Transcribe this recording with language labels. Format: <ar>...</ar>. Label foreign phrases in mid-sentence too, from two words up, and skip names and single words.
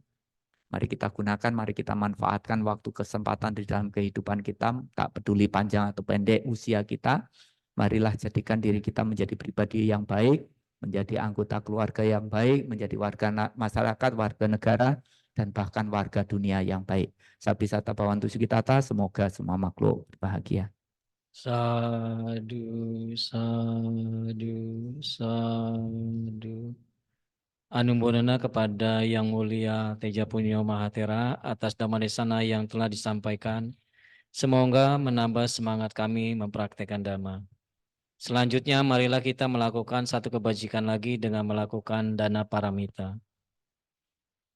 <id>Mari kita gunakan, mari kita manfaatkan waktu kesempatan di dalam kehidupan kita, tak peduli panjang atau pendek usia kita. Marilah jadikan diri kita menjadi pribadi yang baik, menjadi anggota keluarga yang baik, menjadi warga masyarakat, warga negara, dan bahkan warga dunia yang baik.</id> <pi>Sabisata Bhavantu Sukhitata,</pi> <id>semoga semua makhluk bahagia.</id> <pi>Sadu, sadu, sadu.</pi> <id>Anumodana kepada Yang Mulia Teja Punyo Mahatera atas Dhammadesana yang telah disampaikan. Semoga menambah semangat kami mempraktekkan Dhamma. Selanjutnya marilah kita melakukan satu kebajikan lagi dengan melakukan dana paramita.</id>